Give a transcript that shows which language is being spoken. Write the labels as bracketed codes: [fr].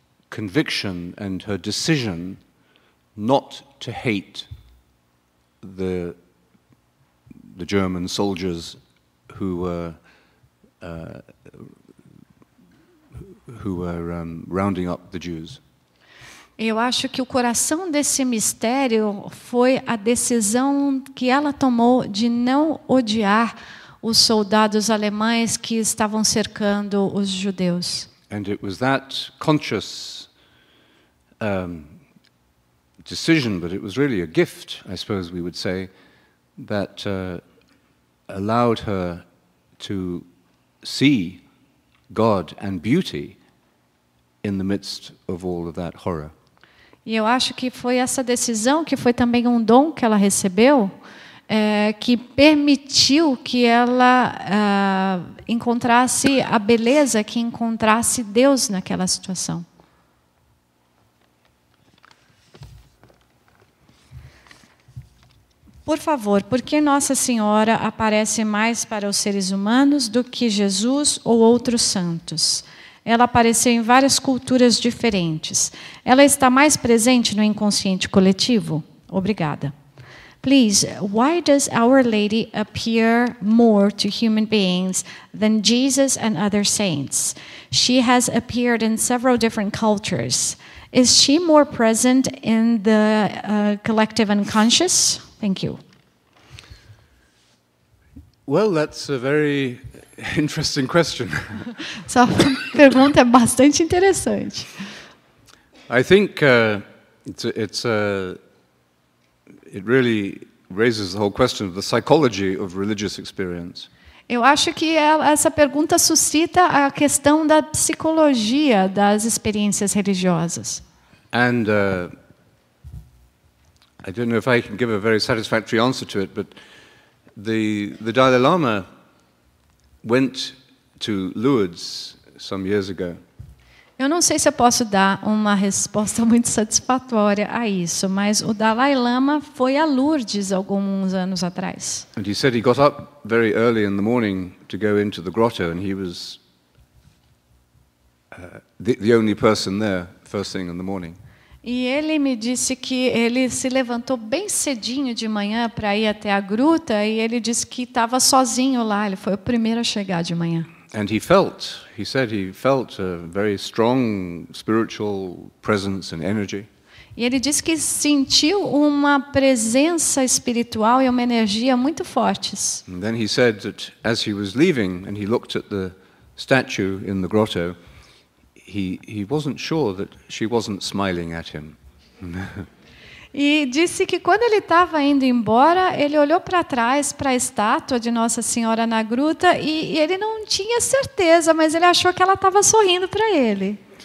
[en] conviction and her decision not to hate the German soldiers who were rounding up the Jews. [pt] Eu acho que o coração desse mistério foi a decisão que ela tomou de não odiar os soldados alemães que estavam cercando os judeus. [en] And it was that conscious decision, but it was really a gift, I suppose we would say, that allowed her to see God and beauty in the midst of all of that horror. [pt] E eu acho que foi essa decisão, que foi também um dom que ela recebeu, que permitiu que ela encontrasse a beleza, que encontrasse Deus naquela situação. Por favor, por que Nossa Senhora aparece mais para os seres humanos do que Jesus ou outros santos? Ela apareceu em várias culturas diferentes. Ela está mais presente no inconsciente coletivo? Obrigada. [en] Please, why does Our Lady appear more to human beings than Jesus and other saints? She has appeared in several different cultures. Is she more present in the collective unconscious? Thank you. Well, that's a very interesting question. [pt] Essa pergunta é bastante interessante. [en] I think it really raises the whole question of the psychology of religious experience. [pt] Eu acho que essa pergunta suscita a questão da psicologia das experiências religiosas. [en] And I don't know if I can give a very satisfactory answer to it, but the Dalai Lama went to Lourdes some years ago. [pt] Eu não sei se eu posso dar uma resposta muito satisfatória a isso, mas o Dalai Lama foi a Lourdes alguns anos atrás. [en] And he said he got up very early in the morning to go into the grotto, and he was the only person there first thing in the morning. [pt] E ele me disse que ele se levantou bem cedinho de manhã para ir até a gruta e ele disse que estava sozinho lá, ele foi o primeiro a chegar de manhã. [en] And he said he felt a very strong spiritual presence and energy. [pt] E ele disse que sentiu uma presença espiritual e uma energia muito fortes. [en] And then he said that as he was leaving and he looked at the statue in the grotto, he wasn't sure that she wasn't smiling at him. [pt] E disse que quando ele estava indo embora, ele olhou para trás para a estátua de Nossa Senhora na gruta e ele não tinha certeza, mas ele achou que ela estava sorrindo para ele.